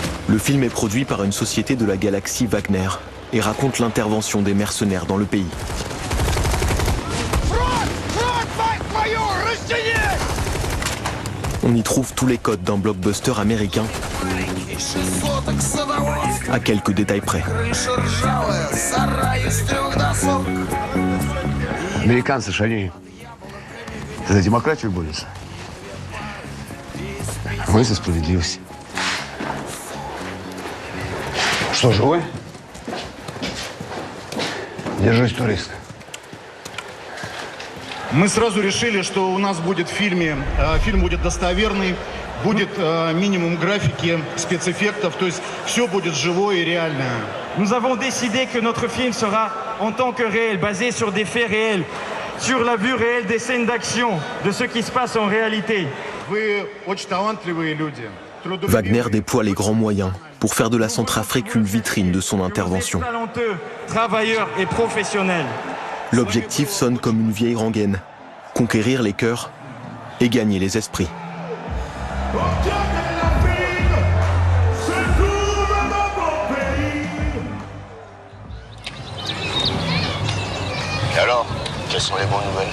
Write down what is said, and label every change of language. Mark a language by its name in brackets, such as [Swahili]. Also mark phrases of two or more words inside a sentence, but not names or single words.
[French] Le film est produit par une société de la galaxie Wagner et raconte l'intervention des mercenaires dans le pays. On y trouve tous les codes d'un blockbuster américain, à quelques détails près. [Russian] Американцы ж они за демократию борются. Мы за справедливость. Что, живой? Держись, турист. Мы сразу решили, что у нас будет в фильме, фильм будет достоверный, будет минимум графики, спецэффектов, то есть все будет живое и реальное. [French] Nous avons décidé que notre film sera en tant que réel, basé sur des faits réels, sur la vue réelle des scènes d'action, de ce qui se passe en réalité. [Russian] Вы очень талантливые люди. [French] Wagner déploie les grands moyens pour faire de la Centrafrique une vitrine de son intervention. Talentueux, travailleurs et professionnels. L'objectif sonne comme une vieille rengaine, conquérir les cœurs et gagner les esprits. Et alors, quelles sont les bonnes nouvelles?